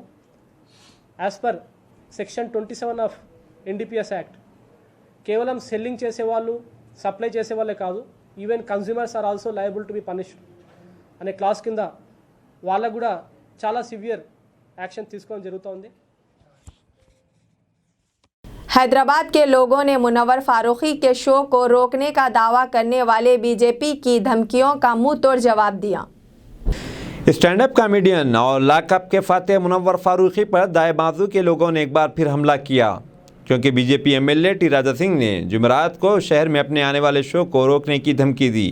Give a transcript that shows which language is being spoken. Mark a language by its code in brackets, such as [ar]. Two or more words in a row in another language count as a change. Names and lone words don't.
[en] as per section 27 of NDPS act [te] కేవలం సెల్లింగ్ చేసేవాళ్ళు, సప్లై చేసేవాళ్ళే కాదు, [en] even consumers are also liable to be punished [te] అనే క్లాస్ కింద వాళ్ళకు కూడా చాలా [en] severe action [te] తీసుకోవడం జరుగుతుంది। [ur] حیدرآباد کے لوگوں نے منور فاروقی کے شو کو روکنے کا دعویٰ کرنے والے BJP کی دھمکیوں کا منہ توڑ جواب دیا۔ [en] stand up comedian [ur] اور لاک اپ کے فاتح منور فاروقی پر دائیں بازو کے لوگوں نے ایک بار پھر حملہ کیا، کیونکہ BJP MLA ٹی راجا سنگھ نے جمعرات کو شہر میں اپنے آنے والے شو کو روکنے کی دھمکی دی۔